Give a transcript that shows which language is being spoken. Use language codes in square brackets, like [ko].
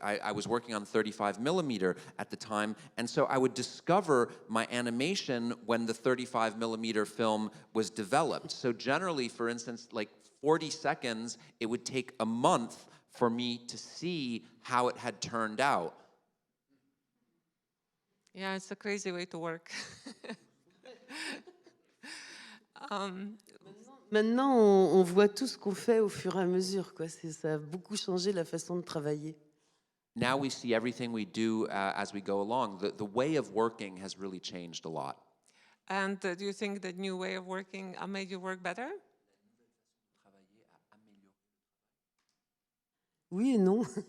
[en] I was working on 35 millimeter at the time, and so I would discover my animation when the 35 millimeter film was developed. So generally, for instance, like 40 seconds, it would take a month for me to see how it had turned out. Yeah, it's a crazy way to work. [fr] Maintenant, on voit tout ce qu'on fait au fur et à mesure, quoi. Ça a beaucoup changé la façon de travailler. [en] Now we see everything we do as we go along. The way of working has really changed a lot. And do you think the new way of working made you work better? [fr] Oui et non.